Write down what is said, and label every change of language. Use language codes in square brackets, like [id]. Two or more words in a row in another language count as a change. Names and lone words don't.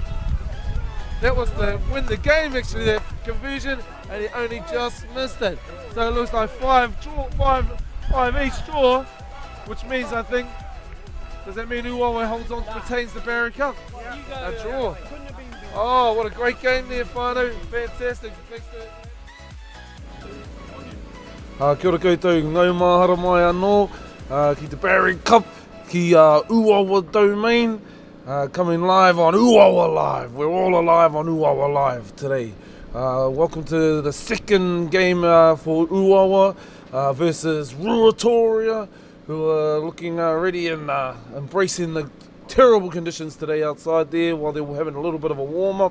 [en] That was to win the game actually, that conversion, and he only just missed it. So it looks like five each draw, which means I think, does that mean Uawa holds on, retains the Berry Cup? A draw. Oh, what a great game there, whānau. Fantastic. [mi] Kia ora koutou, ngau mahara mai anō, ki te Berry Cup, ki Uawa domain, [en] coming live on Uawa Live. We're all alive on Uawa Live today. Welcome to the second game for Uawa versus Ruatoria, who are looking ready and embracing the terrible conditions today outside there while they were having a little bit of a warm-up.